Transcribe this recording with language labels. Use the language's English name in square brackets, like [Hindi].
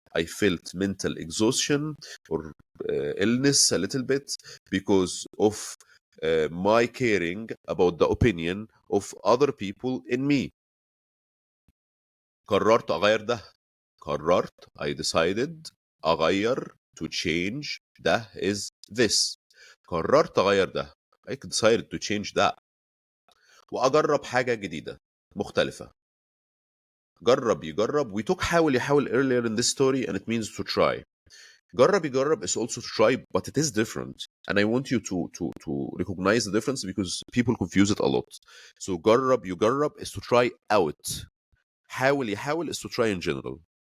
[English] I felt mental exhaustion or illness a little bit because of my caring about the opinion of other people in me. [Arabic] قررت أغير ده. [English] قررت, I decided. أغير, to change. [Arabic] ده [English] is this. [Arabic] قررت أغير ده. [English] I decided to change that. [Arabic] وأجرب حاجة جديدة مختلفة. جرب يجرب. [English] We took [Arabic] حاول يحاول [English] earlier in this story and it means to try. [Arabic] جرب يجرب [English] is also to try, but it is different. And I want you to recognize the difference because people confuse it a lot. So [Arabic] جرب يجرب [English] is to try out. [Arabic] حاول يحاول [English] is to try in general.